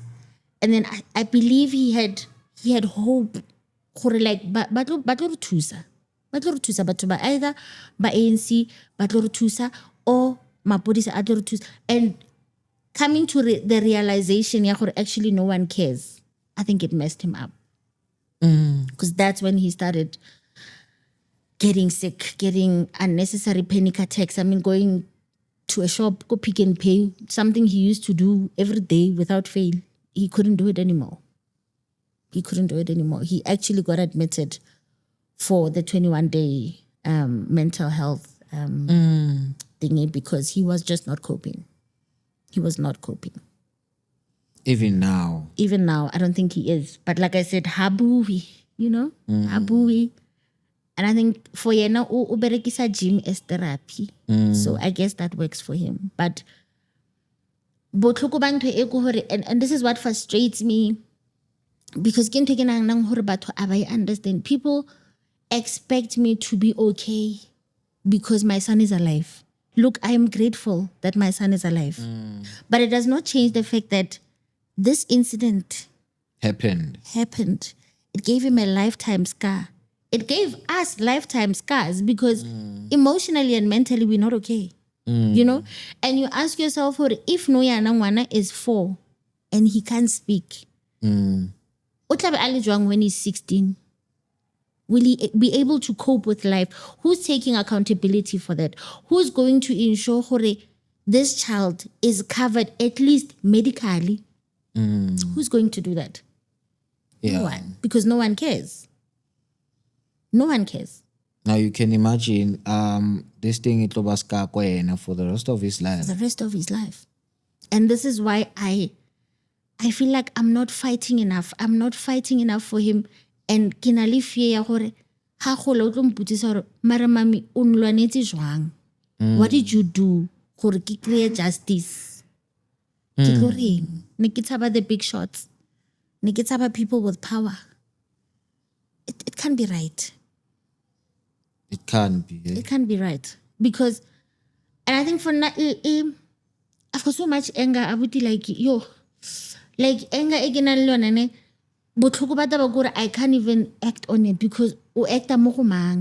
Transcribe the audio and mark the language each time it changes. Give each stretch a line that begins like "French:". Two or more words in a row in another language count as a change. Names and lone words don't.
English: And then I believe he had hope. Like,
Southern Sotho: batlo re thusa batho ba either ba ANC batlo re thusa or mapodisa a tlo re thusa.
English: And coming to the realization
Southern Sotho: ya gore
English: actually no one cares, I think it messed him up. Because that's when he started getting sick, getting unnecessary panic attacks. I mean, going to a shop, go pick and pay, something he used to do every day without fail. He couldn't do it anymore. He actually got admitted for the 21-day mental health thingy because he was just not coping. He was not coping. Even now, I don't think he is. But like I said, habui, you know, habui. And I think for
Southern Sotho: yena o berekisa
English: gym as therapy. So I guess that works for him. But and this is what frustrates me, because I understand people expect me to be okay because my son is alive. Look, I am grateful that my son is alive. But it does not change the fact that this incident happened. It gave him a lifetime scar. It gave us lifetime scars because emotionally and mentally we're not okay. You know? And you ask yourself, if Noya Nangwana is 4 and he can't speak,
Southern Sotho: O tla be a le jwang
English: when he's 16? Will he be able to cope with life? Who's taking accountability for that? Who's going to ensure hore this child is covered at least medically? Who's going to do that? Yeah. No one, because no one cares. No one cares. Now you can imagine this thing it will for the rest of his life. The rest of his life. And this is why I feel like I'm not fighting enough. I'm not fighting enough for him. And ke na le fear ya gore ha gola o tlo mputsisa gore mara mami o nlwanetse jwang. What did you do
Southern Sotho: gore ke
English: create justice?
Southern Sotho: Ke tlo reng? Ne ke tshaba
English: the big shots.
Southern Sotho: Ne ke tshaba
English: people with power. It can't be right. It can't be. It can't be right. Because, and I think for now, I've got so much anger. I would be like, anger again, I can't even act on it because
Southern Sotho: o acta mo go mang.